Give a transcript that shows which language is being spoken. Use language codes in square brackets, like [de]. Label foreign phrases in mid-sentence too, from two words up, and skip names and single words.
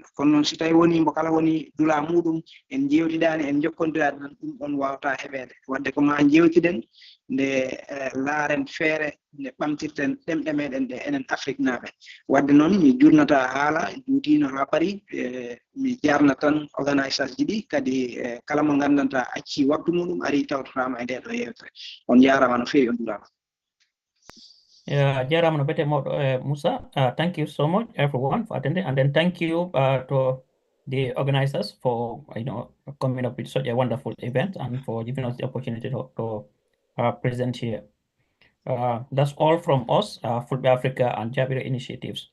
[ff] kono noon si tawi woni mbo kala woni dula muɗum en jewtiɗani en jokkondirani tan ɗum ɗon wawata heɓede wadde ko ma jewtiɗen nde laaren feere nde ɓamtirten ɗemɗe meɗen ɗe enen Afrique naaɓe wadde noon mi jurnata haala juutino ha paari mi jarna tan organisation ji ɗi kadi kala mo gandanta acci waktu muɗum ari tawtotama e nde ɗo yewtere on jarama no fewi on durama. Jarama no bete Musa. [en] Thank you so much everyone for attending, and then thank you to the organizers for coming up with such a wonderful event and for giving us the opportunity to present here. That's all from us, Fulbe Africa and Jabiro Initiatives.